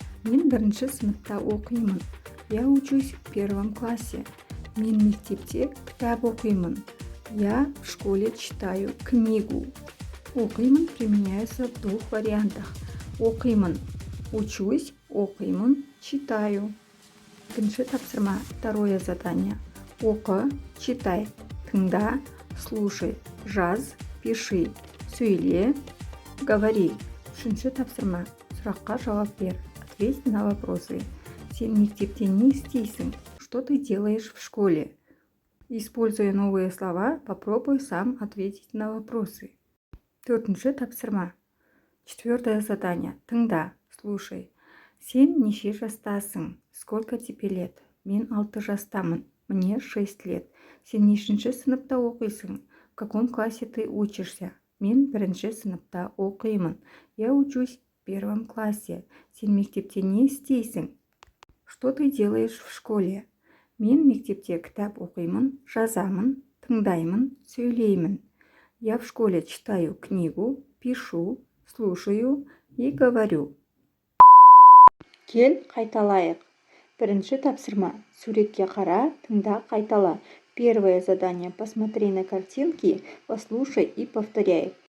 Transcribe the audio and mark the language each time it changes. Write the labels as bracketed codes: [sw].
[kk] Мен бірінші сыныпта оқимын. [ru] Я учусь в первом классе. [kk] Мен мектепте кітап оқимын. [ru] Я в школе читаю книгу. Оқимын применяется в двух вариантах. [kk] Оқимын, учусь, оқимын, читаю. Екінші тапсырма, [ru] второе задание. [kk] Оқы, читай, тыңда, слушай, жаз, пиши, сөйле, говори. Үшінші тапсырма, сұраққа жауап бер. [ru] Ответь на вопросы. [kk] Сен мектепте не істейсің? [ru] Что ты делаешь в школе? Используя новые слова, попробуй сам ответить на вопросы. [kk] Төртінші тапсырма. [ru] Четвертое задание. [kk] Тыңда, слушай. Сен неше жастасың? [ru] Сколько тебе лет? [kk] Мен 6 жастамын. [ru] Мне 6 лет. [kk] Сен нешінші сыныпта оқисың? [ru] В каком классе ты учишься? [kk] Мен бірінші сыныпта оқимын. [ru] Я учусь в первом классе. [kk] Сен мектепте не істейсің? [ru] Что ты делаешь в школе? [kk] Мен мектепте кітап оқимын, жазамын, тыңдаймын, сөйлеймін. [ru] Я в школе читаю книгу, пишу, слушаю и говорю. [kk] Кел, қайталайық. Бірінші тапсырма. Суретке қара, тыңда, қайтала. [ru] Первое задание. Посмотри на картинки, послушай и повторяй.